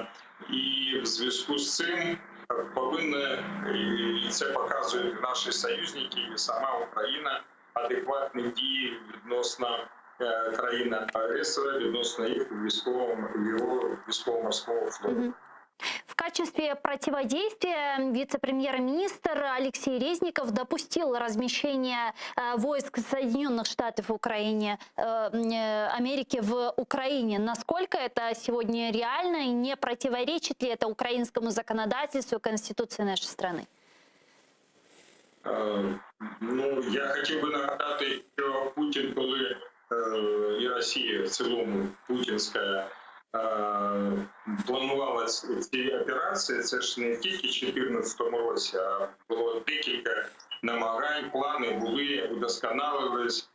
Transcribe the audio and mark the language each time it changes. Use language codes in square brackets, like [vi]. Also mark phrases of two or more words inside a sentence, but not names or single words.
[uk] І в зв'язку з цим повинні, і це показують наші союзники, і сама Україна, адекватні дії відносно країни-агресора, відносно їх військово-морського флоту. [ru] В качестве противодействия вице-премьер-министр Алексей Резников допустил размещение войск Соединенных Штатов Америки в Украине. Насколько это сегодня реально и не противоречит ли это украинскому законодательству и конституции нашей страны? [uk] Я хотів би нагадати, що Путін, коли і Росія в цілому путінська планувала ці операції, це ж не тільки в 2014 році, а було декілька намагань, плани були, удосконалились.